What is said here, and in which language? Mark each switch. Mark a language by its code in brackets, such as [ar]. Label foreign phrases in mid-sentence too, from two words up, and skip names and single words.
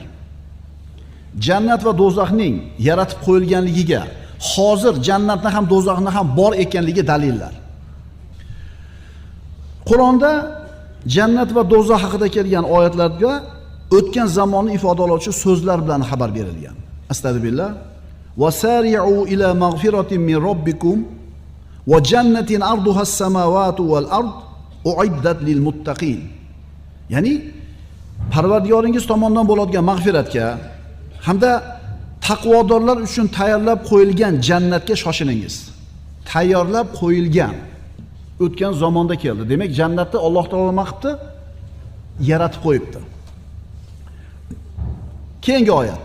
[uz] Jannat va do'zaxning yaratib qo'yilganligiga, hozir jannatni ham do'zaxni ham bor ekanligi dalillar. Qur'onda jannat va do'zax haqida kelgan oyatlarga o'tgan zamonni ifodalovchi so'zlar bilan xabar berilgan. Astagfirullah. [ar] وسارعوا إلى مغفرة من ربكم وجنة عرضها السماوات والأرض أعدت للمتقين. [uz] Ya'ni Parvardigoringiz tomonidan bo'ladigan mag'firatga hamda taqvodorlar uchun tayyorlab qo'yilgan jannatga shoshilingiz. Tayyorlab qo'yilgan o'tgan zamonda keldi. Demak, jannatni Alloh taolo nima qilibdi? Yaratib qo'yibdi. Keyingi oyat.